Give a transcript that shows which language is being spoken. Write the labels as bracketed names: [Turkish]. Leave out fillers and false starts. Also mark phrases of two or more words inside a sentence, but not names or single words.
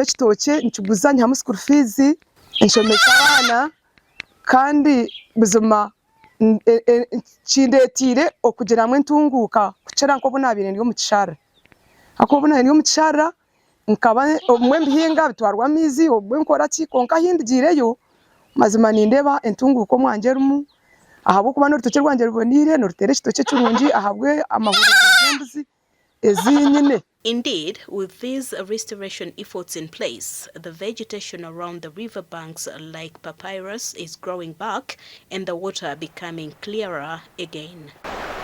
[Nyankole] ekitookye nkiguza nyihamu [English] school fees [Nyankole] nshomesa abaana kandi buzima kindetire okugiramu entunguuka kukira nk'obu naabire ndi omu kishara akobu naabire ndi omu kishara nkaba obumwe mbihinga bitwarwa amizi obumwe nkora ki konka ahindigireyo mazima nindeeba entunguuka omwangye erimu ahabw'okuba n'orutookye rwangye ruboniire norutera ekitookye kirungi ahabwe amahurunguru g'embuzi ezinyine. [English] Indeed, with these restoration efforts in place, the vegetation around the riverbanks like papyrus is growing back and the water becoming clearer again.